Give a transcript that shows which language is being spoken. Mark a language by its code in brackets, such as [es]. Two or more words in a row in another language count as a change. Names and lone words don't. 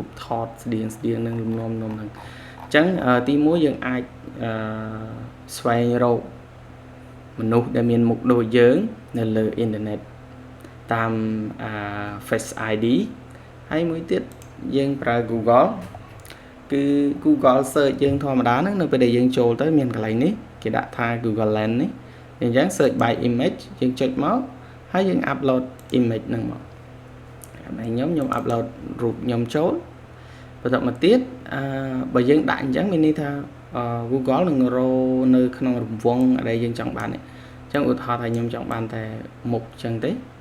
[km] បថតស្តៀងនឹងលំនាំហ្នឹងអញ្ចឹងទី1យើងអាចស្វែងរកមនុស្សដែលមានមុខដូចយើងនៅលើអ៊ីនធឺណិត តាម Face ID ហើយមួយទៀតយើងប្រើ Google គឺ Google search យើងធម្មតាហ្នឹងនៅពេលដែលយើងចូល ទៅមានកន្លែងនេះគេដាក់ថា Google Lens នេះអញ្ចឹង [en] search by image [km] យើងចុចមកហើយយើង [en] upload image [km] ហ្នឹងមកខ្ញុំ upload រូបខ្ញុំចូលបន្តមកទៀតបើយើងដាក់អញ្ចឹងមានន័យថា Google នឹងរកនៅក្នុងរង្វង់ដែលយើងចង់បានអញ្ចឹងឧទាហរណ៍ថាខ្ញុំចង់បានតែមុខអញ្ចឹងទេ